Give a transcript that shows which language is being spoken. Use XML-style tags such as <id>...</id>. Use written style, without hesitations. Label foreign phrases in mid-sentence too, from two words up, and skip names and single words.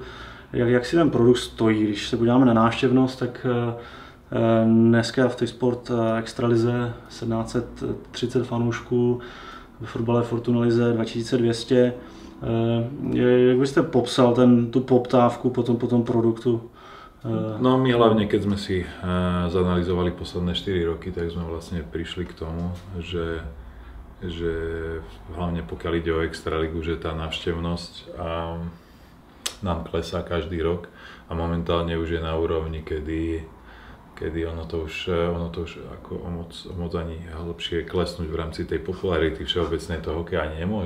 <cs>Jak si ten produkt stojí? Když se podíváme na návštěvnost, tak dneska v té sport extralize 1730 fanoušků, ve fotbale Fortuna lize 2200. Jak byste popsal tu poptávku po tom produktu?</cs> <sk>No my hlavne, keď sme si zanalizovali posledné 4 roky, tak sme vlastne prišli k tomu, že hlavne pokiaľ ide o extraligu, že tá návštevnosť nám klesá každý rok a momentálne už je na úrovni, kedy ono to už ako o moc ani hlbšie klesnúť v rámci tej popularity všeobecnej toho hokeja ani nemôže.</sk>